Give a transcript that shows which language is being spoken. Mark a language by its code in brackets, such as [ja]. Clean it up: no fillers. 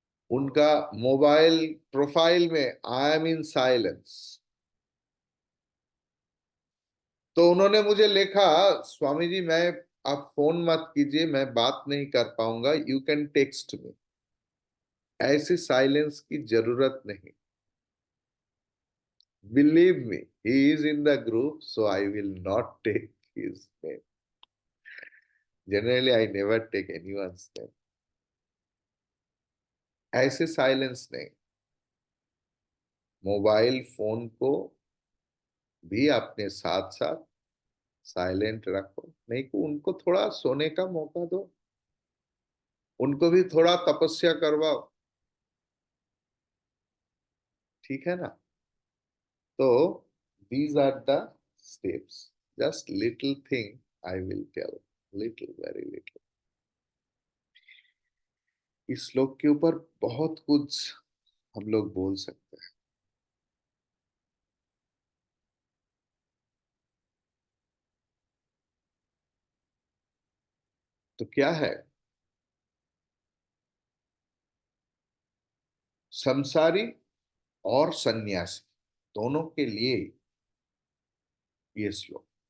[hi] उनका mobile profile में [en] I am in silence. [hi] तो उन्होंने मुझे लिखा, स्वामी जी मैं, आप फोन मत कीजिए, मैं बात नहीं कर पाऊंगा, [en] You can text me. [hi] ऐसे साइलेंस की जरूरत नहीं। [en] Believe me, he is in the group, so I will not take his name. Generally, I never take anyone's name. [hi] ऐसे साइलेंस नहीं। मोबाइल फोन को भी अपने साथ साथ साइलेंट रखो, नहीं को उनको थोड़ा सोने का मौका दो, उनको भी थोड़ा तपस्या करवाओ। ठीक है ना? [en] तो these are the steps, just little thing I will tell, little, very little। [hi] इस श्लोक के ऊपर बहुत कुछ हम लोग बोल सकते हैं। तो क्या है, संसारी और सन्यासी दोनों के लिए ये श्लोक।